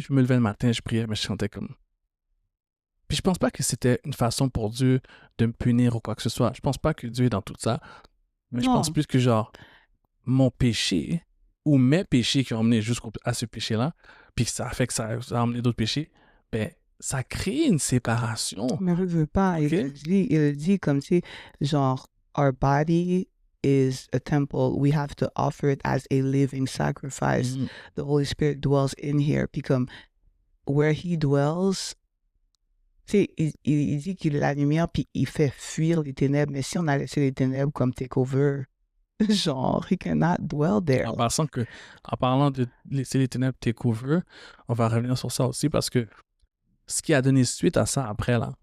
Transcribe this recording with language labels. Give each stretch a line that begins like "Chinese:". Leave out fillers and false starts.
French: Je me levais le matin, je priais, mais je sentais comme. Puis je pense pas que c'était une façon pour Dieu de me punir ou quoi que ce soit. Je pense pas que Dieu est dans tout ça. Mais je pense non. plus que genre, mon péché ou mes péchés qui ont amené jusqu'à ce péché-là, puis que ça a fait que ça a amené d'autres péchés, ben, ça crée une séparation. Mais veux pas, OK? il le dit comme si, genre,
English: our body is a temple, we have to offer it as a living sacrifice. Mhm. The Holy Spirit dwells in here.
French: Puis comme,
English: where he dwells,
French: tu sais, il dit qu'il est la lumière, puis il fait fuir les ténèbres. Mais si on a laissé les ténèbres comme takeover, genre,
English: he cannot dwell there.
French: En parlant de laisser les ténèbres découvrir, on va revenir sur ça aussi parce que ce qui a donné suite à ça après, là,